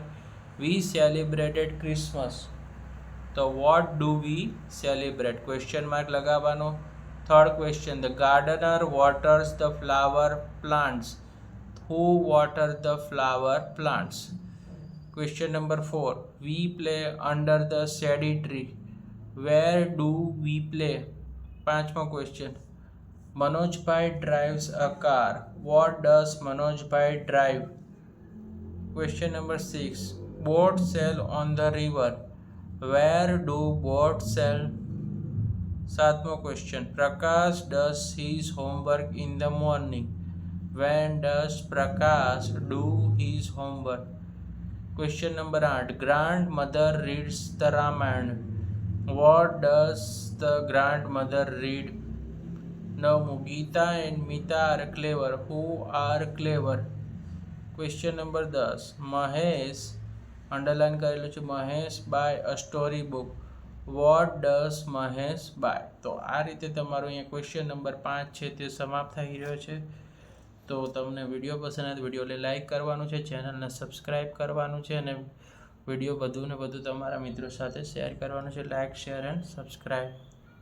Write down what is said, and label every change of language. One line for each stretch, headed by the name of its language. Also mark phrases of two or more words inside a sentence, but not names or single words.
English: we celebrated Christmas, તો what do we celebrate? question mark
Gujarati: લગાવવાનો.
English: third question, the gardener waters the flower plants. who water the flower plants? question number 4, We play under the shady tree. Where do we play?
Gujarati: પાંચમો ક્વેશ્ચન.
English: Manojbhai drives a car. What does Manojbhai drive? Question number 6. Boats sail on the river. Where do boats sail?
Gujarati: સાતમો ક્વેશ્ચન.
English: Prakash does his homework in the morning. When does Prakash do his homework? Question number 8. Grandmother reads the Ramayana. What does the grandmother read?
Gujarati: Navmu.
English: Geeta and Mita are clever. Who are clever? Question number 10.
Gujarati: Mahesh, underline કરેલું છે,
English: Mahesh buy a story book. What does Mahesh buy?
Gujarati: તો આ રીતે તમારો અહીંયા
English: question number
Gujarati: 5 છે તે સમાપ્ત થઈ રહ્યો છે. તો તમને વિડીયો પસંદ આવે તો વિડીયોને લાઇક કરવાનું છે, ચેનલને સબસ્ક્રાઈબ કરવાનું છે અને વિડીયો વધુ ને વધુ તમારા મિત્રો સાથે શેર કરવાનું છે.
English: like, share and subscribe.